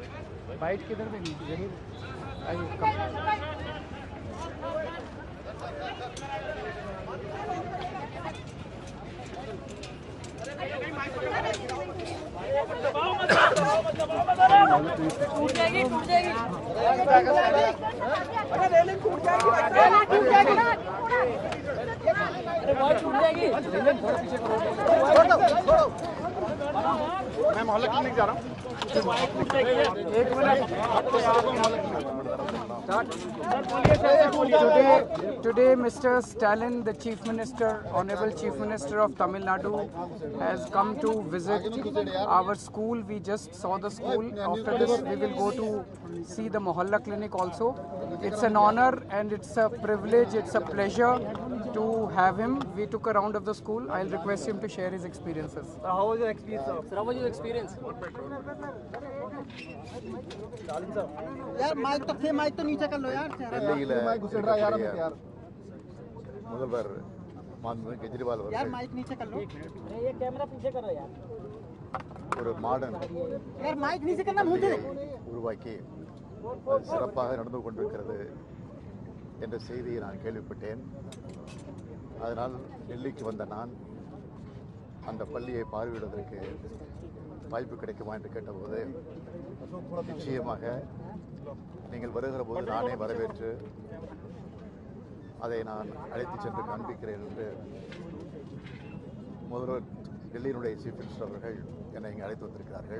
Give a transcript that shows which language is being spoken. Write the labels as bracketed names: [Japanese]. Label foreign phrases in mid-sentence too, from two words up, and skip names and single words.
[Hindi] Bite किधर पे नहीं जरूर टूट जाएगी टूट जाएगी अरे रेलिंग टूट जाएगी टूट जाएगी अरे बहुत टूट जाएगी रेलिंग थोड़ा पीछे करो छोड़ो मैं मोहल्ला क्लिनिक जा रहा हूँ एक मिनट [English] Today, Mr. Stalin, the Chief Minister, Honorable Chief Minister of Tamil Nadu, has come to visit our school. We just saw the school. After this, we will go to see the Mohalla clinic also. It's an honor and it's a privilege, it's a pleasure to have him. We took a round of the school. I'll request him to share his experiences. How was your experience, sir? How was your experience? [Hindi] यार माइक तो नीचे कर लो यार [Tamil] முதல்வர் மாண்புமிகு கெஜ்ரிவால் [Hindi] यार [Tamil] அவர்கள் [Hindi] माइक नीचे कर लो ये कैमरा पीछे करो यार [Tamil] ஒரு மாடர்ன் [Hindi] यार माइक नीचे करना मुझे [Tamil] உருவாக்கி அது சிறப்பாக நடந்து கொண்டிருக்கிறது என்ற செய்தியை நான் கேள்விப்பட்டேன். அதனால் டெல்லிக்கு வந்த நான் அந்த பள்ளியை பார்வையிடுவதற்கு வாய்ப்பு கிடைக்குமா என்று கேட்டபோது நிச்சயமாக நீங்கள் வருகிற போது நானே வரவேற்று அதை நான் அழைத்து சென்று காண்பிக்கிறேன் என்று முதல்வர் டெல்லியினுடைய [English] Chief Minister [Tamil] அவர்கள் என்னை இங்கே அழைத்து வந்திருக்கிறார்கள்.